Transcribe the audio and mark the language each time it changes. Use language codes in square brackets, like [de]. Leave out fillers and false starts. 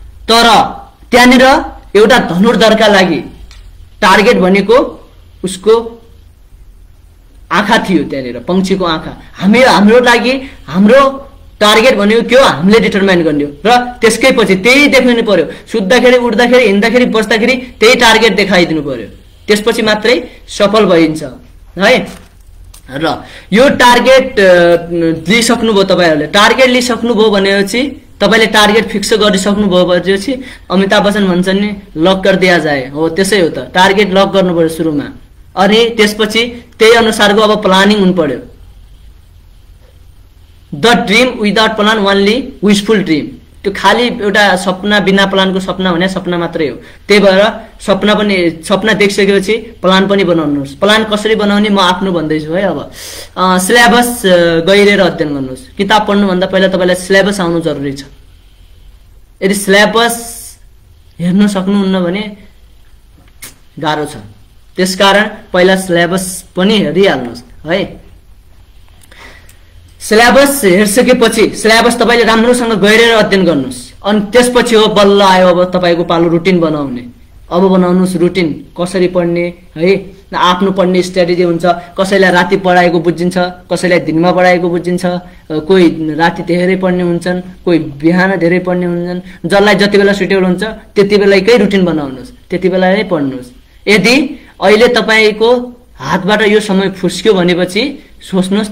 [ne] तर त्यहाँनिर एउटा धनुर्धरका लागि टार्गेट भनेको उसको आँखा थियो। त्यहाँनिर पंक्षीको आँखा हाम्रो लागि हाम्रो टार्गेट भनेको के हो हामीले डिटरमाइन गर्ने हो र त्यसकै पछि त्यही देखाउनु पर्यो। सुत्दाखेरि उठ्दाखेरि हिँड्दाखेरि बस्दाखेरि त्यही टार्गेट देखाइदिनु पर्यो। त्यसपछि मात्रै सफल भइन्छ है। र यो टार्गेट लिइसक्नुभयो तपाईहरुले। टार्गेट लिइसक्नुभयो भनेपछि तपाईले टार्गेट फिक्स गरिसक्नुभयो भनेपछि अमिताभ बच्चन भन्छन् नि [hi] लक कर दिया जाए। [ne] हो त्यसै हो त टार्गेट लक गर्नु पर्यो सुरुमा। अनि त्यसपछि त्यही अनुसारको अब प्लानिङ हुनु पर्यो। [en] The dream without plan only wishful dream. [ne] त्यो खाली एउटा सपना बिना प्लानको सपना भने सपना मात्रै हो। त्यही भएर सपना देखिसकेपछि प्लान पनि बनाउनुहोस्। प्लान कसरी बनाउने म आफ्नो भन्दैछु है। अब सिलेबस गहिरेर अध्ययन गर्नुहोस्। किताब पढ्नु भन्दा पहिला तपाईलाई सिलेबस आउनु जरुरी छ। यदि सिलेबस हेर्न सक्नुहुन्न भने गाह्रो छ। त्यसकारण पहिला सिलेबस पनि हेरिहाल्नुहोस् है। सिलेबस हेरिसकेपछि सिलेबस तपाईले राम्रोसँग गहिरेर अध्ययन गर्नुहोस्। अनि त्यसपछि हो बल्ल आयो अब तपाईको पालो रुटिन बनाउने। अब बनाउनुहोस् रुटिन कसरी पढ्ने है। आफ्नो पढ्ने स्ट्र्याटेजी हुन्छ। कसैलाई राति पढाएको बुझिन्छ कसैलाई दिनमा पढाएको बुझिन्छ। कोही राति धेरै पढ्ने हुन्छन् कोही बिहान धेरै पढ्ने हुन्छन्। जसलाई जति बेला सुटेबल हुन्छ त्यति बेलाकै रुटिन बनाउनुहोस् त्यति बेला नै पढ्नुहोस्। यदि अहिले तपाईको हातबाट यो समय फुस्क्यो भनेपछि सोच्नुहोस्।